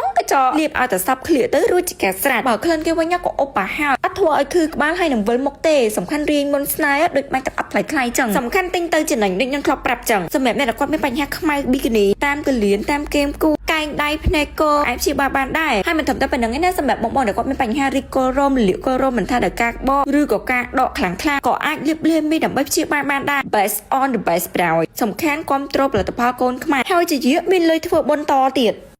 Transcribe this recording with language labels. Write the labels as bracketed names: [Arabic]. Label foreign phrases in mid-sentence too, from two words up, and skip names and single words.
[Khmer] ក៏ចោលលាបឲ្យតែសັບឃ្លៀកទៅរួចជាការស្រេចបើក្លិនគេវិញក៏អុបប្រហោអត់ធ្វើឲ្យខឺក្បាលហើយនឹងវិលមុខទេសំខាន់រៀងមុនស្នេហ៍ដូចបាញ់ទឹកអត់ថ្លៃចឹងសំខាន់ទិញទៅចំណេញដូចខ្ញុំធ្លាប់ប្រាប់ចឹងសម្រាប់អ្នកដែលគាត់មានបញ្ហាខ្មៅប៊ីគីនីតាមកលៀនតាមគែមគូកែងដៃភ្នែកកអាចព្យាបាលបានដែរហើយមិនត្រឹមតែប៉ុណ្្នឹងទេណាសម្រាប់បងដែលគាត់មានបញ្ហារីកគល់រោមលាកគល់រោមមិនថាដោយការបកឬក៏ការដកខ្លាំងៗក៏អាចលាបលេមីដើម្បីព្យាបាលបានដែរ [English] Best on the best [Khmer] ប្រោយសំខាន់គ្រប់គ្រងផលិតផលកូនខ្មែរហើយជាមានលុយធ្វើបុណ្យតទៀត